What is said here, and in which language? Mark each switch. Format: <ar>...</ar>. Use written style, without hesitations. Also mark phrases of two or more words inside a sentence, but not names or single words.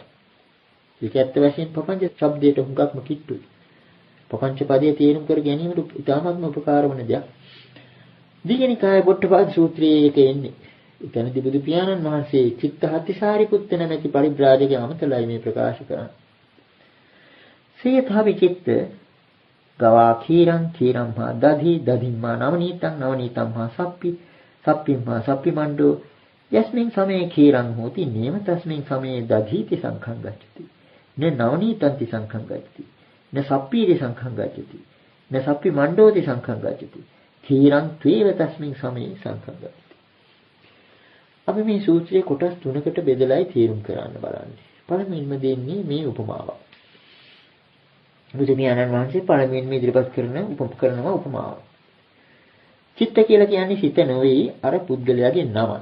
<si>ඒක ඇත්ත වශයෙන් පපංච ශබ්දයට හුඟක්ම කිට්ටුයි. පපංච පදයේ තේරුම් කර ගැනීමට ඉතාමත්ම උපකාර වන දෙයක්. දීඝනිකායේ පොට්ටපාද සූත්‍රයේ එක එන්නේ. එතනදී බුදු පියාණන් වහන්සේ චිත්තහත්තිසාරිපුත්ත නැමැති පරිබ්‍රාජකයා අමතලයි මේ ප්‍රකාශ කරන්නේ.</si> <pi>සේතහ විචිත්ත ගවා කීරං කීරම්හා දධි දධිම්මා නවනීතං නවනීතම්හා සප්පි සප්පිම්හා සප්පිමණ්ඩෝ යස්මින් සමේ කීරං හෝති නේම තස්මින් සමේ දධීති සංඛං ගච්ඡති න නවනීතන්ති සංඛං ගච්ඡති න සප්පීති සංඛං ගච්ඡති න සප්පිමණ්ඩෝති සංඛං ගච්ඡති කීරං ත්වේව තස්මින් සමේ සංඛං ගච්ඡති.</pi> <si>අපි මේ සූත්‍රයේ කොටස් තුනකට බෙදලායි තේරුම් කරන්න බලන්නේ. පළමුවෙන්ම දෙන්නේ මේ උපමාව. බුදු පියාණන් වහන්සේ පළමුවෙන්ම ඉදිරිපත් කරන උපමාව. චිත්ත කියලා කියන්නේ සිත නොවේ අර පුද්ගලයාගේ නමයි.</si>